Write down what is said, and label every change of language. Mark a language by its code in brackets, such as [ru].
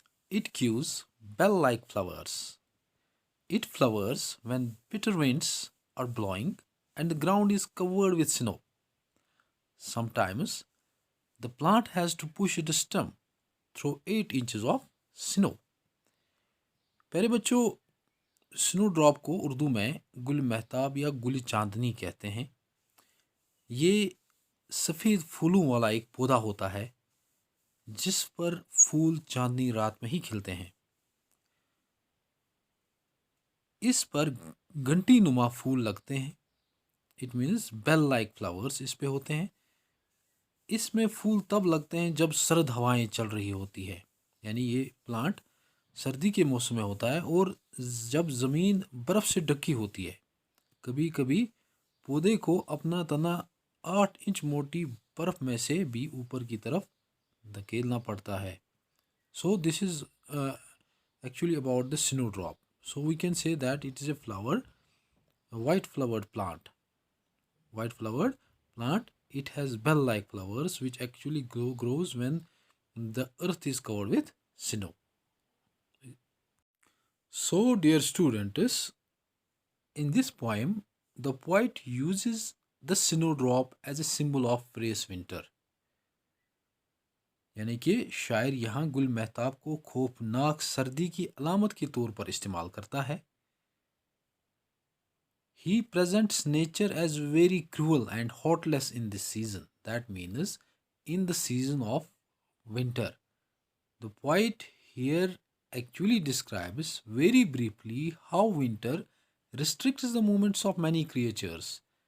[en] It gives bell-like flowers. It flowers when bitter winds are blowing and the ground is covered with snow. Sometimes the plant has to push its stem through 8 inches of snow. [hi] प्यारे बच्चों, snow drop को उर्दू में गुल महताब या गुल चांदनी कहते हैं। ये सफ़ेद फूलों वाला एक पौधा होता है जिस पर फूल चांदनी रात में ही खिलते हैं। इस पर घंटी नुमा फूल लगते हैं। It means bell like flowers इस पे होते हैं। इसमें फूल तब लगते हैं जब सर्द हवाएं चल रही होती है, यानी ये प्लांट सर्दी के मौसम में होता है और जब ज़मीन बर्फ़ से ढकी होती है। कभी कभी पौधे को अपना तना 8 इंच मोटी बर्फ़ में से भी ऊपर की तरफ धकेलना पड़ता है। [en] So this is actually about the snow drop. So we can say that it is a flower, a white flowered plant. White flowered plant. It has bell-like flowers which actually grows when the earth is covered with snow. So, dear students, in this poem, the poet uses the snowdrop as a symbol of fresh winter. [hi] यानी कि शायर यहाँ गुल महताब को खौफनाक सर्दी की अलामत के तौर पर इस्तेमाल करता है। [en] He presents nature as very cruel and heartless in this season. That means in the season of winter. The poet here actually describes very briefly how winter restricts the movements of many creatures.